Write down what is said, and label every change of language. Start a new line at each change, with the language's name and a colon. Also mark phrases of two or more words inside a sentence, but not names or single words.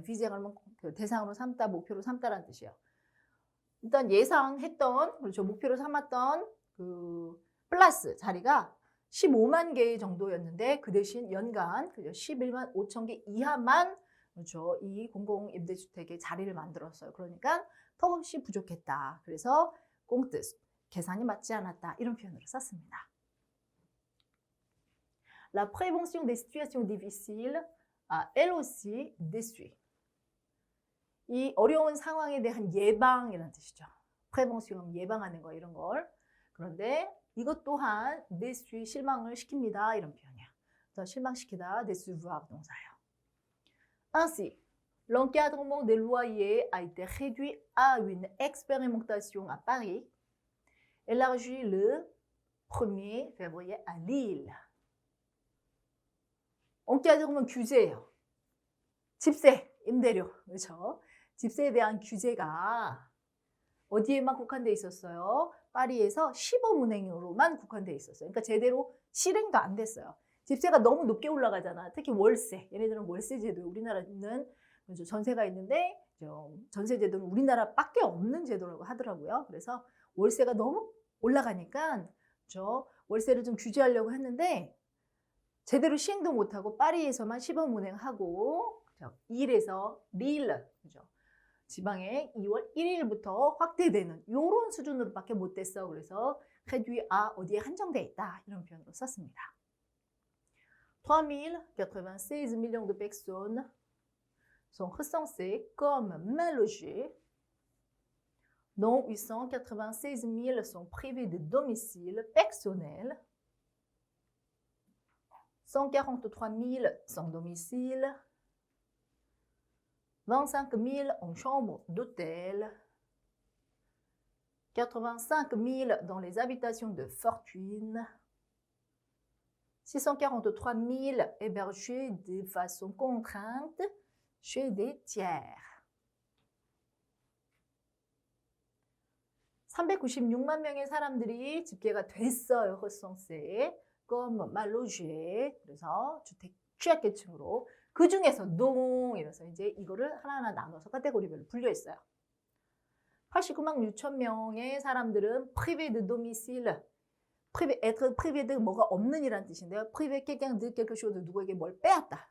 Korean: 비제가 그러면 그 대상으로 삼다 목표로 삼다라는 뜻이에요. 일단 예상했던 그렇죠 목표로 삼았던 그 플러스 자리가 15만 개 정도였는데 그 대신 연간 11만 5천 개 이하만 그렇죠 이 공공임대주택의 자리를 만들었어요. 그러니까 턱없이 부족했다. 그래서 꽁뜻 계산이 맞지 않았다 이런 표현으로 썼습니다.
French: La prévention des situations difficiles a elle aussi déçu.
Korean: 이 어려운 상황에 대한 예방이라는 뜻이죠. prévention 예방하는 거 이런 걸. 그런데 이것 또한 déçu 실망을 시킵니다 이런 표현이야. 그래서 실망시키다 décevoir 동사예요.
French: Ainsi, l'encadrement des loyers a été réduit à une expérimentation à Paris, élargie le 1er février à Lille.
Korean: encadrement 규제예요. 집세, 임대료, 그렇죠? 집세에 대한 규제가 어디에만 국한돼 있었어요? 파리에서 시범운행으로만 국한돼 있었어요. 그러니까 제대로 실행도 안 됐어요. 집세가 너무 높게 올라가잖아. 특히 월세. 얘네들은 월세 제도. 우리나라는 전세가 있는데 전세 제도는 우리나라밖에 없는 제도라고 하더라고요. 그래서 월세가 너무 올라가니까 월세를 좀 규제하려고 했는데 제대로 시행도 못하고 파리에서만 시범운행하고 일에서 릴 그죠? 지방에 2월 1일부터 확대되는 이런 수준으로밖에 못 됐어. 그래서
French: réduit à
Korean: 어디에 한정돼 있다 이런 표현으로 썼습니다.
French: 3096 millions de personnes sont recensées comme mal logées, dont 896 000 sont privées de domicile personnel. 143 000 sans domicile, 25 000 en chambre d'hôtel, 85 000 dans les habitations de fortune, 643 000 hébergés de façon contrainte chez des tiers.
Korean: 396만 명의 사람들이 집계가 됐어요.
French: recensé comme mal logé.
Korean: 그래서 주택 취약계층으로 그 중에서 농 이래서 이제 이거를 하나하나 나눠서 카테고리별로 분류했어요. 89만 6천 명의 사람들은
French: privé de domicile. privé, être privé de
Korean: 뭐가 없는 이란 뜻인데요.
French: privé quelqu'un de quelque chose,
Korean: 누구에게 뭘 빼앗다.